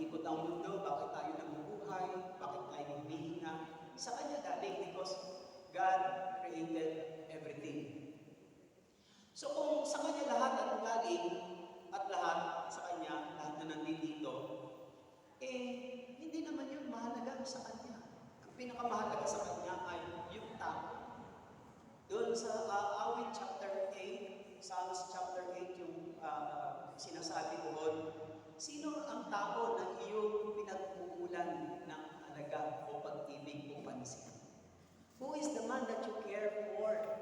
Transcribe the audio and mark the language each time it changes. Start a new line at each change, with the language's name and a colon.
Filipino: ang mundo, bakit tayo nabubuhay, bakit tayo humihinga. Sa Kanya galing
English: because God created everything.
Filipino: So kung sa Kanya lahat at galing at lahat sa Kanya, lahat na nandito, hindi naman yun mahalaga sa Kanya. Ang pinakamahalaga sa Kanya ay yung tao. Doon sa awit chapter 8, Psalms chapter 8, yung sinasabi doon, sino ang tao na iyong pinagmumulan ng alaga o pag-ibig o pansin?
English: Who is the man that you care for?